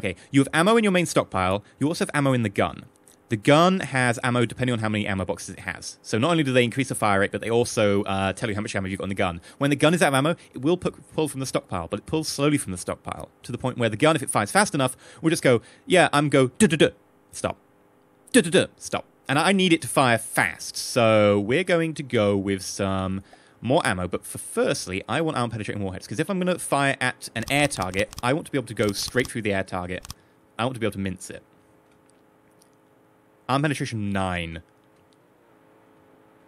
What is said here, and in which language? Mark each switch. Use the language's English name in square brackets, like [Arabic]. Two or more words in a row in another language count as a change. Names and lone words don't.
[English] Okay, you have ammo in your main stockpile. You also have ammo in the gun. The gun has ammo depending on how many ammo boxes it has. So not only do they increase the fire rate, but they also tell you how much ammo you've got in the gun. When the gun is out of ammo, it will pull from the stockpile, but it pulls slowly from the stockpile to the point where the gun, if it fires fast enough, will just go, duh-duh-duh, stop. Duh-duh-duh, stop. And I need it to fire fast, so we're going to go with some more ammo. But firstly, I want armor-penetrating warheads, because if I'm going to fire at an air target, I want to be able to go straight through the air target. I want to be able to mince it. Arm penetration 9. We are badass.